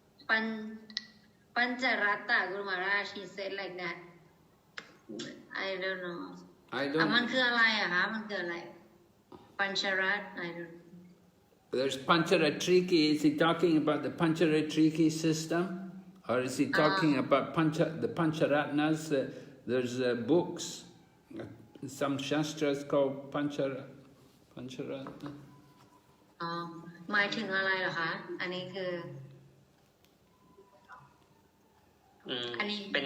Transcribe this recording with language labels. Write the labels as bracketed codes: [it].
[th] ปัญจรัตตะกุลมาราช [en] he said like that I don't know [th] มันคืออะไรอะคะมันคืออะไรปัญจรัต [en] I don't know There's Pancharatriki. Is he talking about the Pancharatriki system? Or is he talking about the Pancharatnas? There's books. Some shastras called Pancharatna. [th] หมายถึงอะไรเหรอคะอันนี้คืออันนี้